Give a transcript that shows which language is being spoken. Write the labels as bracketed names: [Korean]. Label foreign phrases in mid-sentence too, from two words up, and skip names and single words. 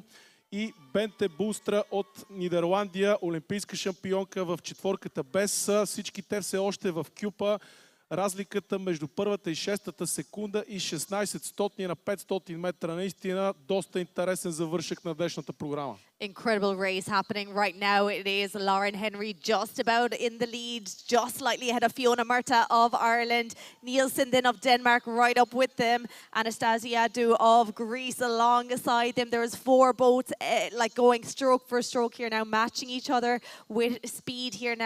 [Bulgarian] И Бенте Бустра от Нидерландия, олимпийска шампионка в четворката без. Всички те все още в кюпа. Разликата между първата и шестата секунда и 16 на 500 метра. Наистина доста интересен завършък на днешната програма. [English] Incredible race happening right now. It is Lauren Henry just about in the lead, just slightly ahead of Fiona Murta of Ireland. Nielsen then of Denmark right up with them. Anastasiadou of Greece alongside them. There's four boats like going stroke for stroke here now, matching each other with speed here now.